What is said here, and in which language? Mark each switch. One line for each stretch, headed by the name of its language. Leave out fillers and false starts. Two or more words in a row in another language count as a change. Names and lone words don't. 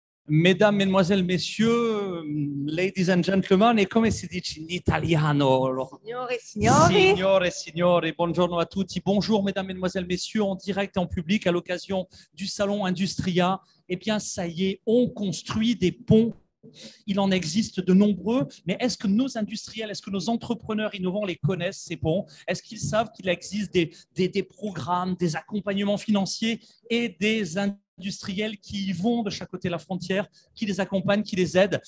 French: Mesdames, Mesdemoiselles, Messieurs,
English: ladies and gentlemen,
Italian: e come si dice in italiano? Signore e signori. Signore e signori, buongiorno a tutti.
French: Bonjour, Mesdames, Mesdemoiselles, Messieurs, en direct et en public à l'occasion du Salon Industria. Eh bien, ça y est, on construit des ponts. Il en existe de nombreux, mais est-ce que nos industriels, est-ce que nos entrepreneurs innovants les connaissent, ces ponts? Est-ce qu'ils savent qu'il existe des programmes, des accompagnements financiers et des industriels qui y vont de chaque côté de la frontière, qui les accompagnent, qui les aident?